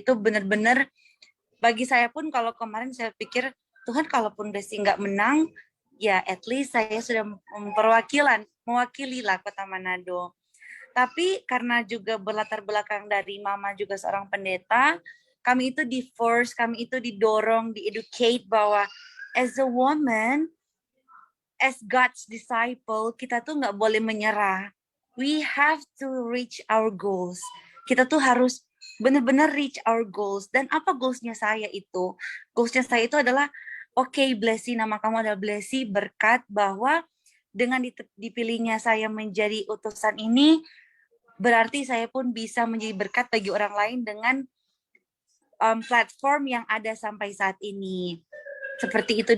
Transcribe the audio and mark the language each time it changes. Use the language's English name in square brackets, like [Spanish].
[Indonesian] Itu benar-benar bagi saya pun kalau kemarin saya pikir Tuhan kalaupun Desi nggak menang, ya [English] at least [Indonesian] saya sudah mewakili lah kota Manado. Tapi karena juga berlatar belakang dari mama juga seorang pendeta, kami itu kami itu didorong, di-educate bahwa [English] as a woman, as God's disciple, [Indonesian] kita tuh nggak boleh menyerah. [English] We have to reach our goals. [Indonesian] Kita tuh harus benar-benar [English] reach our goals. [Indonesian] Dan apa goalsnya saya itu? Goalsnya saya itu adalah, oke, Blessy, nama kamu adalah Blessy, berkat bahwa dengan dipilihnya saya menjadi utusan ini, berarti saya pun bisa menjadi berkat bagi orang lain dengan platform yang ada sampai saat ini. Seperti itu.